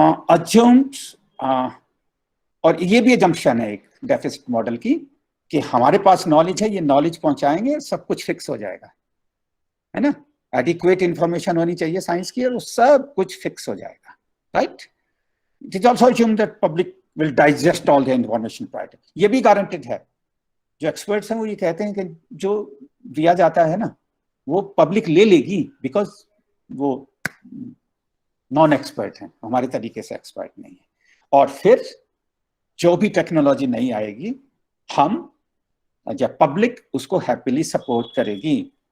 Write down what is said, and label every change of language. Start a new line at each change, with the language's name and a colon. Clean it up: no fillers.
Hindi: Assumed, और ये भी जंक्शन है एक डेफिसिट मॉडल की, कि हमारे पास नॉलेज है, ये नॉलेज पहुंचाएंगे सब कुछ फिक्स हो जाएगा, है ना। एडिक्वेट इंफॉर्मेशन होनी चाहिए साइंस की और वो सब कुछ फिक्स हो जाएगा, right.
English: it is also assumed that public will digest all the information prior to,
Hindi: ये भी गारंटेड है जो एक्सपर्ट्स हैं वो ये कहते हैं कि जो दिया जाता है ना वो पब्लिक ले लेगी, बिकॉज वो नॉन एक्सपर्ट हैं, हमारे तरीके से एक्सपर्ट नहीं है। और फिर जो भी टेक्नोलॉजी नहीं आएगी हम जब पब्लिक उसको हैप्पीली सपोर्ट करेगी।